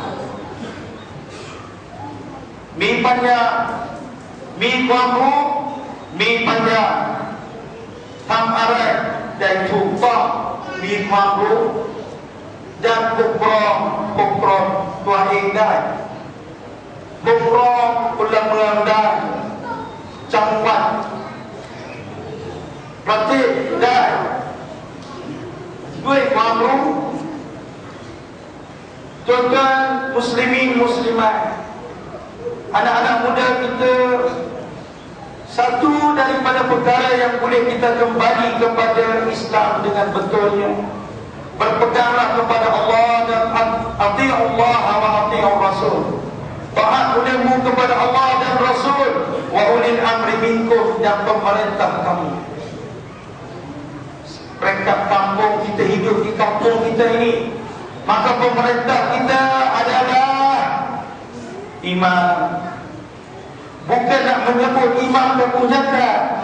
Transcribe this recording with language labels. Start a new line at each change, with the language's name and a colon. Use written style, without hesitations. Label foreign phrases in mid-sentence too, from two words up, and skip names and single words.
Thai: มีปัญญามีความรู้มีปัญญาทำอะไรได้ถูกต้องมีความรู้danปกครองตัวเองได้ปกครองพลเมืองได้จังหวัด ประเทศได้ด้วยความรู้
Malay: contoh muslimin muslimat anak-anak muda kita satu daripada perkara yang boleh kita kembali kepada Islam dengan betulnya berpeganglah kepada Allah dan
Arabic: أطيعوا الله وأطيعوا الرسول
Malay: taat olehmu kepada Allah dan Rasul
Arabic: وأولي الأمر منكم
Malay: dan pemerintah kamu. Peringkat kampung kita hidup di kampung kita ini, maka pemerintah kita adalah imam. Bukan nak menyebut imam dan zakat.